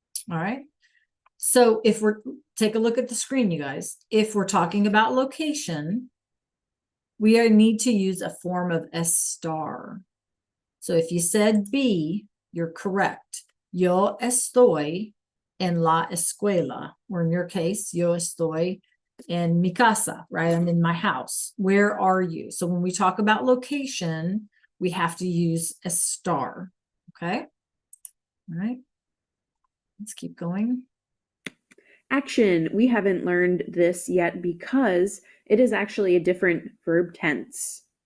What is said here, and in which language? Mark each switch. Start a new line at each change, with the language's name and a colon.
English: All right. So if take a look at the screen, you guys. If we're talking about location, we need to use a form of S star. So if you said B, you're correct.
Spanish: Yo estoy en la escuela,
English: or in your case,
Spanish: yo estoy en mi casa, right?
English: I'm in my house. Where are you? So when we talk about location, we have to use a star. Okay. All right. Let's keep going. Action. We haven't learned this yet because it is actually a different verb tense.